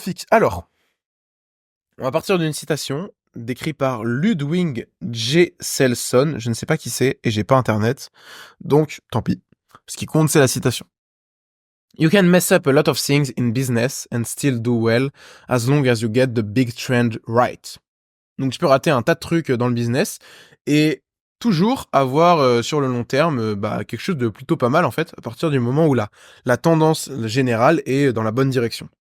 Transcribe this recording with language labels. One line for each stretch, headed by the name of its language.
French: Alors, on va partir d'une citation décrite par Ludwig J. Selson. Je ne sais pas qui c'est et j'ai pas internet. Donc, tant pis. Ce qui compte, c'est la citation.
English: You can mess up a lot of things in business and still do well as long as you get the big trend right.
French: Donc, tu peux rater un tas de trucs dans le business et toujours avoir sur le long terme quelque chose de plutôt pas mal en fait, à partir du moment où la tendance générale est dans la bonne direction.